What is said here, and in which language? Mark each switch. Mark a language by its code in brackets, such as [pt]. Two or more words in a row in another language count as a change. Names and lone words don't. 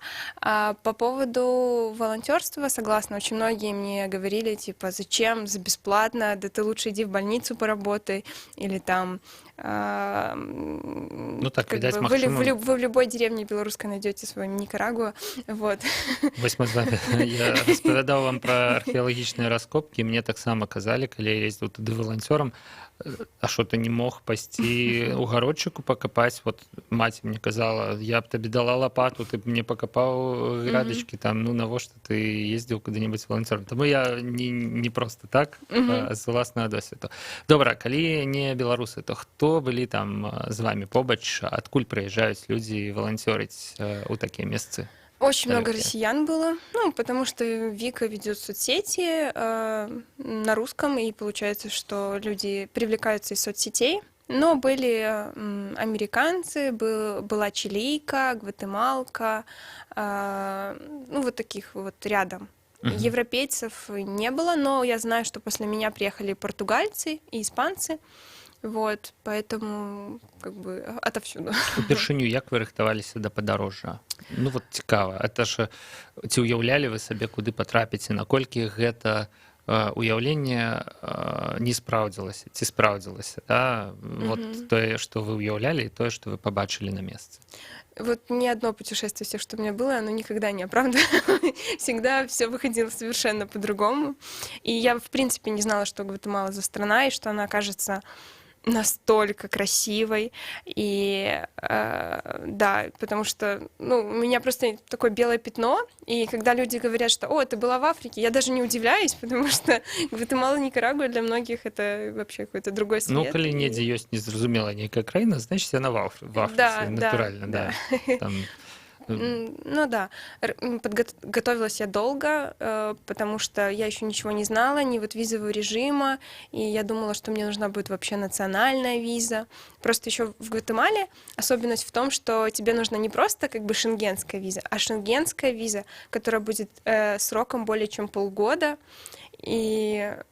[ru] А по поводу волонтерства, согласна, очень многие мне говорили, типа, зачем, за бесплатно, да ты лучше иди в больницу поработай, или там... Ну так, видать, вы в любой деревне белорусской найдете свою Никарагуа, вот. [be] Вось мы з вами, я распавядаў вам пра археалагічныя раскопкі, мне таксама казалі, калі я ездзіў туды валанцёрам, а што ты не мог пайсці ў гародчыку пакапаць, вот маці мне казала, я б табе дала лапату, ты б мне пакапаў градачкі, там, ну навошта ты ездзіў куды-небудзь валанцёрам. Таму я не просто так, а з уласнага досведу. Добра, калі не беларусы, то хто былі там з вами побач, адкуль прыязджаюць людзі валанцёрыць у такія месцы? [ru] Очень много россиян было, ну, потому что Вика ведет соцсети на русском, и получается, что люди привлекаются из соцсетей. Но были американцы, была чилийка, гватемалка, ну, вот таких вот рядом. Европейцев не было, но я знаю, что после меня приехали португальцы и испанцы. Вот, поэтому как бы отовсюду. [be] Упершыню, як вы рыхтаваліся да падарожжа? Ну вот цікава, [ru] это ж [be] ці ўяўлялі вы сабе, куды патрапіце, наколькі гэта уяўленне не спраўдзілася, ці спраўдзілася, да? Вот тое, што вы ўяўлялі, і тое, што вы пабачылі на месцы. [ru] Вот ни одно путешествие, все, что у меня было, оно никогда не оправдано. Всегда все выходило совершенно по-другому. И я, в принципе, не знала, что Гватемала за страна, и что она окажется настолько красивой. И да, потому что ну, у меня просто такое белое пятно, и когда люди говорят, что «О, ты была в Африке», я даже не удивляюсь, потому что Гватемала, Никарагуа для многих это вообще какой-то другой свет. [be] Ну, калі недзе ёсць незразумела нейкая краіна, значит, яна в Африке, да, натурально, да. Там... [ru] Ну да, готовилась я долго, потому что я еще ничего не знала, ни вот визового режима, и я думала, что мне нужна будет вообще национальная виза. Просто еще в Гватемале особенность в том, что тебе нужна не просто как бы шенгенская виза, а шенгенская виза, которая будет сроком более чем полгода, и...